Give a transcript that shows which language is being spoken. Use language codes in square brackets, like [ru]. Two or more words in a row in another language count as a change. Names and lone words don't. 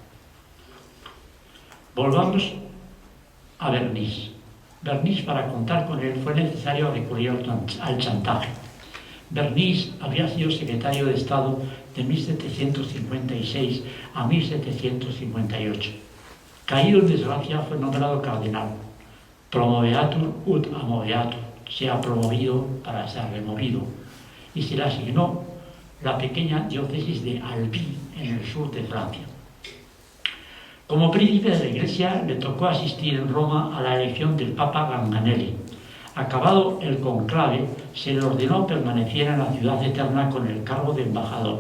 [es] Volvamos a Bernis. Bernis, para contar con él, fue necesario recurrir al chantaje. Bernis había sido secretario de Estado de 1756 a 1758. Caído en desgracia, fue nombrado cardenal. [la] Promoveatur ut amoveatur, [es] se ha promovido para ser removido, y se le asignó la pequeña diócesis de Albi, en el sur de Francia. Como príncipe de la Iglesia, le tocó asistir en Roma a la elección del Papa Ganganelli. Acabado el conclave, se le ordenó permanecer en la ciudad eterna con el cargo de embajador.